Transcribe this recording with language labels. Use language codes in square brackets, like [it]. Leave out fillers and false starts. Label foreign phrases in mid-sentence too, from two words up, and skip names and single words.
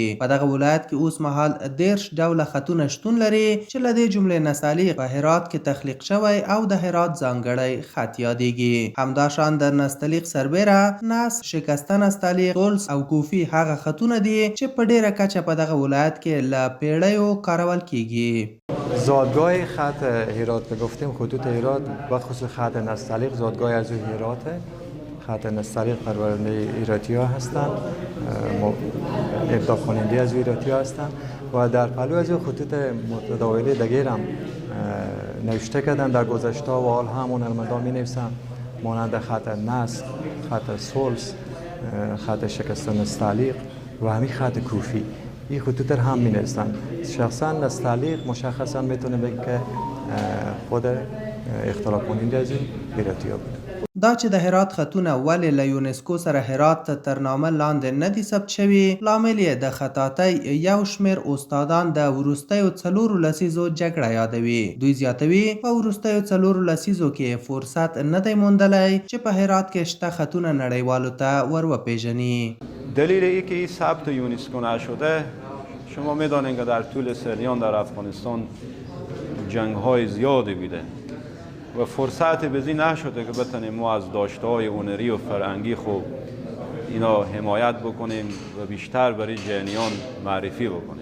[ps] په دغه ولایت کې اوس مهال 13 ډوله خطونه شتون لري چې له دې جملې نستعلیق په هرات کې تخلیق شوی او د هرات ځانګړی خط یادیږي. همداشان د نستعلیق سربیره، نس، شکسته نستعلیق، سولس او کوفی هغه خطونه دي چې په ډیره کچه په ولایت کې له پیړیو کارول کیږي. [fa] زادگاه خط هرات گفتیم خطوط هرات و خصوص خط نستعلیق زادگاه از هراته. خط نستعلیق پرورنده ایراتی ها هستند، ابداع کننده از ایراتی ها هستند و در پلو از خطوط متداوله دیگر هم نوشته کردن در گذشته و حال هم هنرمندان می نویسند، مانند خط نسخ، خط سولس، خط شکسته نستعلیق و همین خط کوفی. این خطوط هم می نویسند. شخصا نستعلیق مشخصا میتونه بگه که خود اختراع کننده از ایراتی ها بود. [ps] دا چې د هرات خطونه ولې له یونسکو سره هرات ته تر نامه لاندې نه دي ثبت شوي، لامل یې د خطاطۍ یو شمېر استادان د وروستیو 4 لسیزو جګړه یادوي. دوی زیاتوي په وروستیو 4 لسیزو کې فرصت نه دی موندلی چې په هرات کې شته خطونه نړیوالو ته ور وپیژني. [fa] دلیل ای که این ثبت یونسکو نشده، شما میدانید که در طول سالیان در افغانستان جنگ‌های زیادی بوده و فرصت بزی نشده که بتونیم ما از داشته‌های هنری و فرهنگی خوب اینا حمایت بکنیم و بیشتر برای جهانیان معرفی بکنیم.